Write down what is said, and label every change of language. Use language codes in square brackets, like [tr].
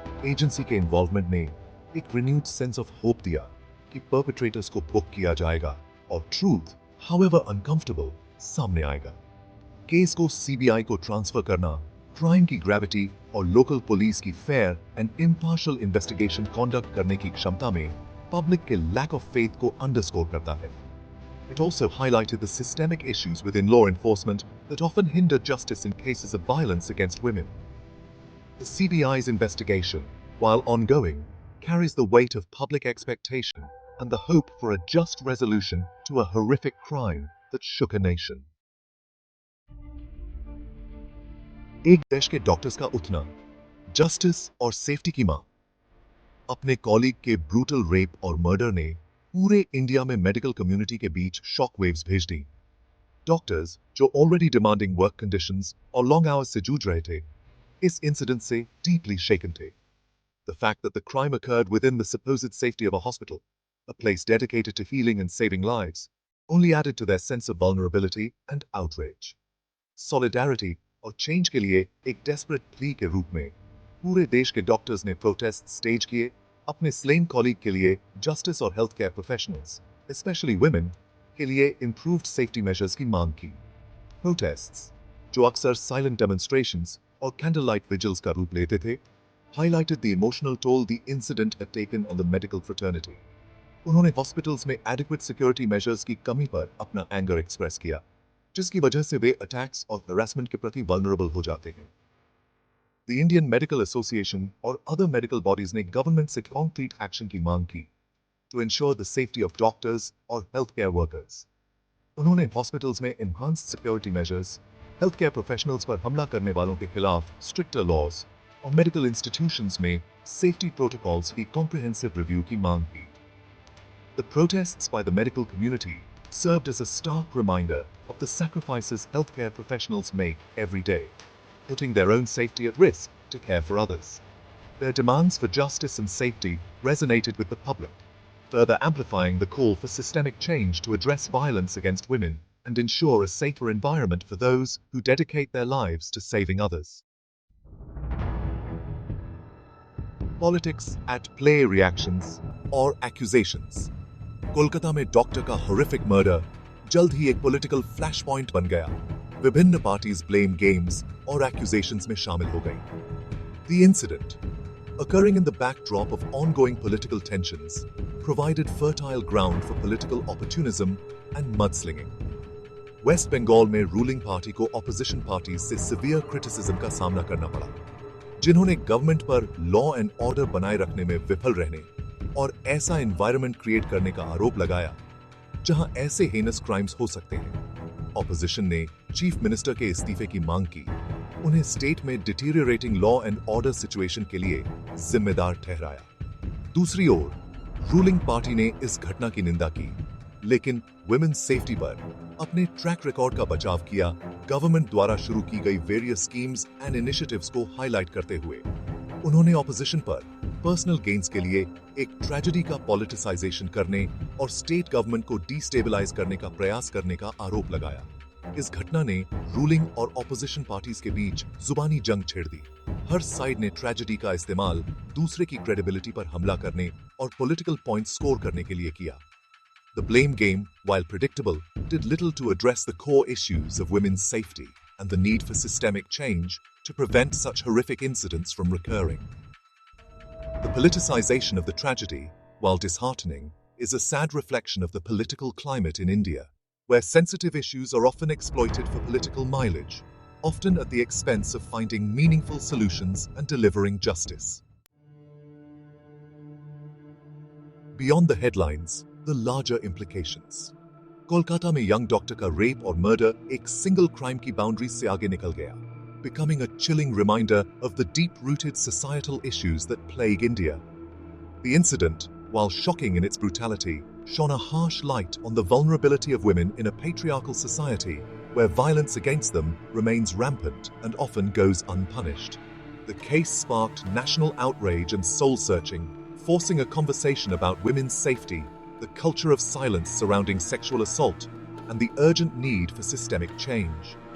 [hi] Agency के involvement ने एक रिन्यूड सेंस ऑफ होप दिया कि परपेट्रेटर्स को बुक किया जाएगा और ट्रूथ, हाउएवर अनकंफर्टेबल, सामने आएगा। केस को CBI को ट्रांसफर करना क्राइम की ग्रेविटी और लोकल पुलिस की fair and impartial investigation conduct करने की क्षमता में पब्लिक के लैक ऑफ फेथ को अंडरस्कोर करता है। [en] It also highlighted the systemic issues within law enforcement that often hinder justice in cases of violence against women. The CBI's investigation, while ongoing, carries the weight of public expectation and the hope for a just resolution to a horrific crime that shook a nation. [hi] एक देश के doctors का उठना, justice और safety की मांग। अपने colleague के ब्रूटल रेप और मर्डर ने पूरे इंडिया में मेडिकल कम्युनिटी के बीच शॉक वेव्स भेज दी। डॉक्टर्स, जो ऑलरेडी डिमांडिंग वर्क कंडीशंस और लॉन्ग आवर्स से जूझ रहे थे, इस इंसिडेंट से डीपली शेकन थे। [en] The fact that the crime occurred within the supposed safety of a hospital, a place dedicated to healing and saving lives, only added to their sense of vulnerability and outrage. [hi] Solidarity और change के लिए एक desperate plea के रूप में पूरे देश के डॉक्टर्स ने प्रोटेस्ट स्टेज किए, अपने स्लेन कॉलीग के लिए जस्टिस और health care professionals, specially women, के लिए improved safety measures की मांग की। [en] Protests, जो अक्सर silent demonstrations और candlelight vigils [hi] का रूप लेते थे, [en] highlighted the emotional toll the incident had taken on the medical fraternity. [hi] उन्होंने हॉस्पिटल्स में adequate security measures की कमी पर अपना एंगर एक्सप्रेस किया, जिसकी वजह से वे अटैक्स और harassment के प्रति vulnerable हो जाते हैं। [en] The Indian Medical Association और other medical bodies ने government से concrete action [hi] की मांग की [en] to ensure the safety of doctors और healthcare workers. [hi] उन्होंने हॉस्पिटल्स में enhanced security measures, healthcare professionals पर हमला करने वालों के खिलाफ stricter laws और मेडिकल इंस्टीट्यूशंस में सेफ्टी प्रोटोकॉल्स की कॉम्प्रिहेंसिव रिव्यू की मांग की। [en] The protests by the medical community served as a stark reminder of the sacrifices healthcare professionals make every day, putting their own safety at risk to care for others. Their demands for justice and safety resonated with the public, further amplifying the call for systemic change to address violence against women and ensure a safer environment for those who dedicate their lives to saving others. Politics at play reactions or accusations. [hi] Kolkata में doctor का [en] horrific murder [hi] जल्द ही एक political flash point बन गया। विभिन्न parties blame games और accusations में शामिल हो गई। [en] The incident, occurring in the backdrop of ongoing political tensions, provided fertile ground for political opportunism and mudslinging. [hi] Waste Bengal में रूलिंग पार्टी को ऑपोजिशन पार्टी से सिवियर क्रिटिसिज्म का सामना करना पड़ा, जिन्होंने गवर्नमेंट पर लॉ एंड ऑर्डर बनाए रखने में विफल रहने और ऐसा एनवायरनमेंट क्रिएट करने का आरोप लगाया जहां ऐसे हेनस क्राइम्स हो सकते हैं। ऑपोजिशन ने चीफ मिनिस्टर के इस्तीफे की मांग की, उन्हें स्टेट में डिटीरियरेटिंग लॉ एंड ऑर्डर सिचुएशन के लिए जिम्मेदार ठहराया। दूसरी ओर रूलिंग पार्टी ने इस घटना की निंदा की, लेकिन वुमेन्स सेफ्टी पर अपने ट्रैक रिकॉर्ड का बचाव किया, गवर्नमेंट द्वारा शुरू की गई वेरियस स्कीम्स एंड इनिशिएटिव्स को हाईलाइट करते हुए। उन्होंने ऑपोजिशन पर पर्सनल गेन्स के लिए एक ट्रेजेडी का पॉलिटिसाइजेशन करने और स्टेट गवर्नमेंट को डिस्टेबलाइज करने का प्रयास करने का आरोप लगाया। इस घटना ने रूलिंग और ऑपोजिशन पार्टीज के बीच जुबानी जंग छेड़ दी। हर साइड ने ट्रेजेडी का इस्तेमाल दूसरे की क्रेडिबिलिटी पर हमला करने और पॉलिटिकल पॉइंट स्कोर करने के लिए किया। [en] The blame game, while predictable, did little to address the core issues of women's safety and the need for systemic change to prevent such horrific incidents from recurring. The politicization of the tragedy, while disheartening, is a sad reflection of the political climate in India, where sensitive issues are often exploited for political mileage, often at the expense of finding meaningful solutions and delivering justice. Beyond the headlines, the larger implications. [hi] Kolkata में young doctor का rape और murder एक single crime की boundary से आगे निकल गया, [en] becoming a chilling reminder of the deep-rooted societal issues that plague India. The incident, while shocking in its brutality, shone a harsh light on the vulnerability of women in a patriarchal society where violence against them remains rampant and often goes unpunished. The case sparked national outrage and soul-searching, forcing a conversation about women's safety, the culture of silence surrounding sexual assault, and the urgent need for systemic change.